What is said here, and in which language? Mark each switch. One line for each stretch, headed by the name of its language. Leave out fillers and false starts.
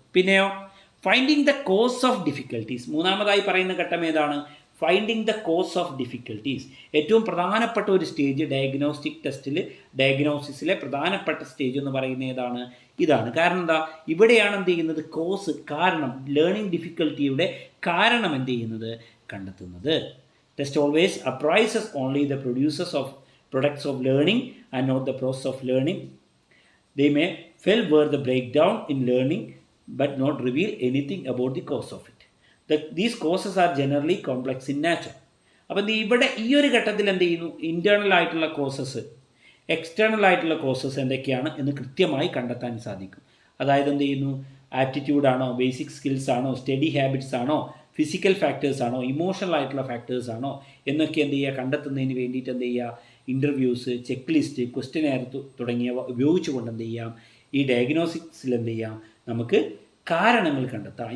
Malayalam: പിന്നെയോ
English: Finding the cause of difficulties.
Malayalam: മൂന്നാമതായി പറയുന്ന ഘട്ടം ഏതാണ്,
English: Finding the cause of difficulties.
Malayalam: ഏറ്റവും പ്രധാനപ്പെട്ട ഒരു സ്റ്റേജ് ഡയഗ്നോസ്റ്റിക് ടെസ്റ്റിൽ, ഡയഗ്നോസിസിലെ പ്രധാനപ്പെട്ട സ്റ്റേജ് എന്ന് പറയുന്നത് ഏതാണ്, ഇതാണ്. കാരണം എന്താ, ഇവിടെയാണ് എന്ത് ചെയ്യുന്നത്, കോസ്, കാരണം, ലേണിംഗ് ഡിഫിക്കൽട്ടിയുടെ കാരണം എന്ത് ചെയ്യുന്നത്, കണ്ടെത്തുന്നത്.
English: Test always appraises only the producers of products of learning and not the process of learning. They may fail where the breakdown in learning but not reveal anything about the cause of it. These causes are generally complex in nature.
Malayalam: അപ്പം ഇവിടെ ഈ ഒരു ഘട്ടത്തിൽ എന്ത് ചെയ്യുന്നു, internal ആയിട്ടുള്ള causes, external ആയിട്ടുള്ള causes എന്തൊക്കെയാണ് എന്ന് കൃത്യമായി കണ്ടെത്താൻ സാധിക്കും. അതായത് എന്ത് ചെയ്യുന്നു, ആപ്റ്റിറ്റ്യൂഡാണോ, ബേസിക് സ്കിൽസ് ആണോ, സ്റ്റഡി ഹാബിറ്റ്സ് ആണോ, ഫിസിക്കൽ ഫാക്ടേഴ്സ് ആണോ, ഇമോഷണൽ ആയിട്ടുള്ള ഫാക്ടേഴ്സ് ആണോ എന്നൊക്കെ എന്ത് ചെയ്യുക, കണ്ടെത്തുന്നതിന് വേണ്ടിയിട്ട് എന്ത് ചെയ്യുക, ഇൻ്റർവ്യൂസ്, ചെക്ക് ലിസ്റ്റ്, ക്വസ്റ്റ്യനെയർ തുടങ്ങിയവ ഉപയോഗിച്ചുകൊണ്ട് എന്ത് ചെയ്യാം, ഈ ഡയഗ്നോസിക്സിൽ എന്ത് ചെയ്യാം, നമുക്ക് കാരണങ്ങൾ കണ്ടെത്താം.